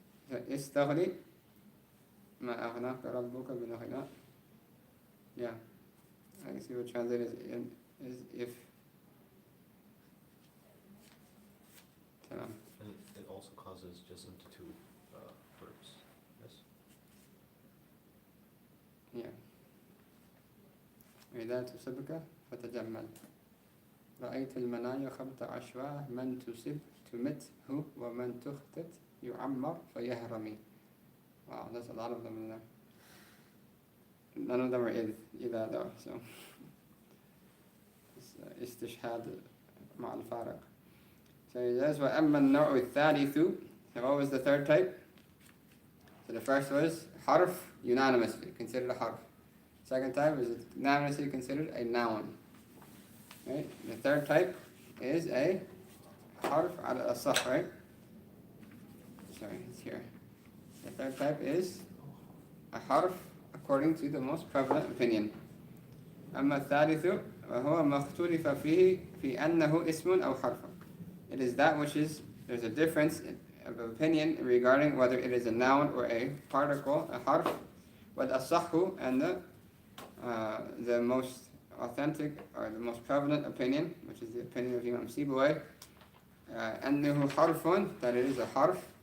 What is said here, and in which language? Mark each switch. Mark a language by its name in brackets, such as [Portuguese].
[Arabic] استغني ما أغناك ربك بالغناء. [English] Yeah, I can see what translated is if. And it also causes just into two verbs. Yes. Yeah. [Arabic] وإذا تصبك فتجمل. رأيت المنايا خبط عشواء من تصب تمته ومن تخطئ يعمر فيهرمي. [English] Wow, there's a lot of them in there. None of them are إذا though, so it's [Arabic] استشهاد مع الفارق. [English] So he says [Arabic] وأما النوع الثالث. [English] So what was the third type? So the first was harf, unanimously considered a harf. Second type is unanimously considered a noun. Right? The third type is a harf [Arabic] على الأصح, [English] right? Sorry, it's here. The third type is a harf according to the most prevalent opinion. [Arabic] أما الثالث وهو ما اختلف فيه في أنه اسم أو حرف. [English] It is that which is, there's a difference of opinion regarding whether it is a noun or a particle, a harf. وَالْأَصَحُّ, and the most authentic or the most prevalent opinion, which is the opinion of Imam Sibawayh, [Arabic] أنه حرف, [English] that it is a harf.